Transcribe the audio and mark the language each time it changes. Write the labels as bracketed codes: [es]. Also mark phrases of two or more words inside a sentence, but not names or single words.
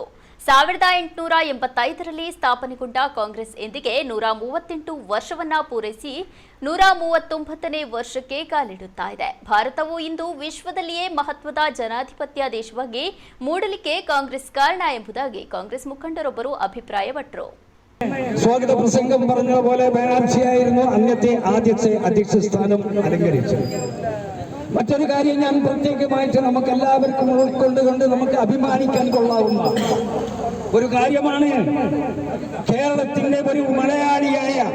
[kn] 1885ರಲ್ಲಿ ಸ್ಥಾಪನೆಗೊಂಡ ಕಾಂಗ್ರೆಸ್ ಇಂದಿಗೆ 138 ವರ್ಷವನ್ನ ಪೂರೈಸಿ 139ನೇ ವರ್ಷಕ್ಕೆ ಕಾಲಿಡುತ್ತಾ ಇದೆ. ಭಾರತವು ಇಂದು ವಿಶ್ವದಲ್ಲಿಯೇ ಮಹತ್ವದ ಜನಾಧಿಪತ್ಯ ದೇಶವಾಗಿ ಮೂಡಲಿಕ್ಕೆ ಕಾಂಗ್ರೆಸ್ ಕಾರಣ ಎಂಬುದಾಗಿ ಕಾಂಗ್ರೆಸ್ ಮುಖಂಡರೊಬ್ಬರು ಅಭಿಪ್ರಾಯಪಟ್ಟರು. [ml] സ്വാഗത പ്രസംഗം പറഞ്ഞതുപോലെ ബാനർജിയായിരുന്നു അന്നത്തെ ആദ്യത്തെ അധ്യക്ഷ സ്ഥാനം അലങ്കരിച്ചത്. മറ്റൊരു കാര്യം ഞാൻ പ്രത്യേകമായിട്ട് നമുക്ക് എല്ലാവർക്കും ഉൾക്കൊണ്ടുകൊണ്ട് നമുക്ക് അഭിമാനിക്കാൻ കൊള്ളാവുന്ന ഒരു കാര്യമാണ്, കേരളത്തിന്റെ ഒരു മലയാളിയായ